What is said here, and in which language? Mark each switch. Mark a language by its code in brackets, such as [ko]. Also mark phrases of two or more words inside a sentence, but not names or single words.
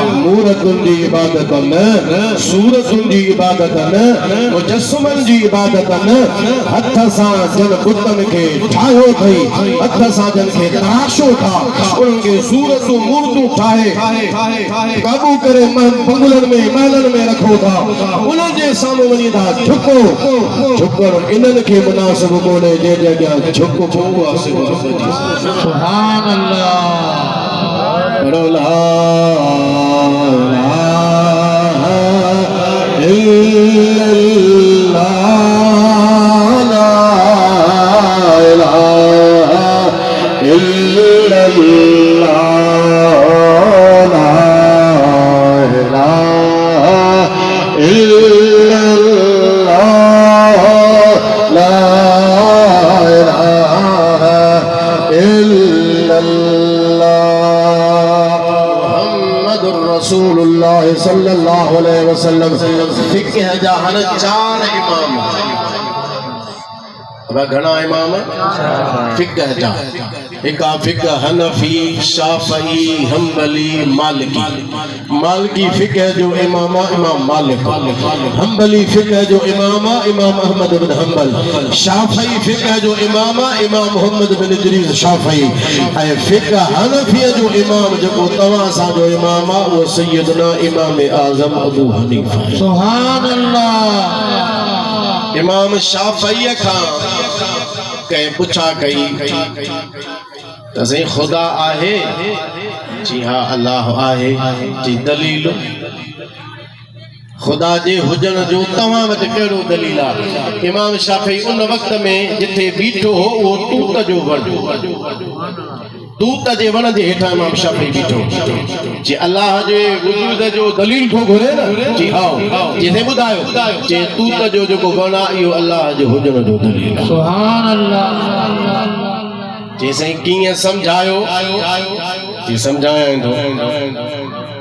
[sd] मूरतुनि जी इबादत न सूरतुनि जी इबादत न मुजस्समनि जी इबादत न हथ सां जन बुतनि खे ठाहियो अथई हथ सां जन खे तराशो था उन्हनि खे सूरतूं मूर्तूं ठाहे काबू करे बंगलनि में महलनि में रखो था उन्हनि जे साम्हूं वञी था झुकण इन्हनि खे मुनासिब कोन्हे जंहिं जॻह झुकबो आहे [ar] سبحان الله [sd] पढ़ो ला [ar] إله إلا الله لا إله إلا الله لا إله إلا الله لا إله إلا الله محمد رسول الله صلى الله عليه وسلم फिक़ह जा हर 4 इमाम [sd] अब घणा इमाम फिक़ह जा एक फिक़ह हनफी शाफ़ई हम्बली मालिकी फिक़ह जो इमाम इमाम मालिक हम्बली फिक़ह जो इमाम इमाम अहमद बिन हम्बल शाफ़ई फिक़ह जो इमाम इमाम मोहम्मद बिन इदरीस शाफ़ई ऐं फिक़ह हनफी जो इमाम जो तवां सा जो इमाम वो सैयदना इमाम आज़म अबू हनीफा [ar] سبحان الله [sd] इमाम शाफ़ई खां कहीं पुछा कई तसे खुदा आहे जी हाँ अल्लाह आहे जी दलील खुदा जे हुजण जो तव्हां वटि कहिड़ो दलील आहे इमाम शाफ़ी उन वक़्त में जिथे बीठो हो वो तूत जो तूत जे वण जे हेठां इमाम शाफ़ी बीठो जी अल्लाह जे वजूद जो दलील थो घुरे न जी हाँ जिथे ॿुधायो जे तूत जो जेको वण आहे इहो अल्लाह जे हुजण जो दलील आहे [ar] سبحان الله [sd] जैसे कीअं समझायो जी समझायां थो